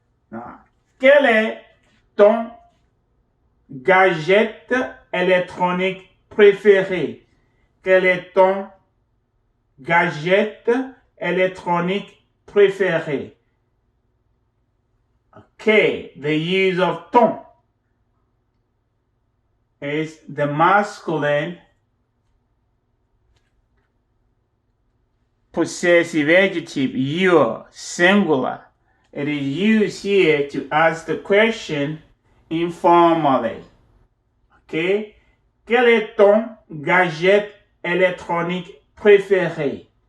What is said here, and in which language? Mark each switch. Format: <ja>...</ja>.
<fr>Now, quel est ton gadget électronique préféré? Quel est ton gadget électronique préféré?</fr> <en>Okay, the use of ton is the masculine possessive adjective your, singular. It is used here to ask the question informally. Okay?</en> <fr>Quel est ton gadget électronique préféré?</fr>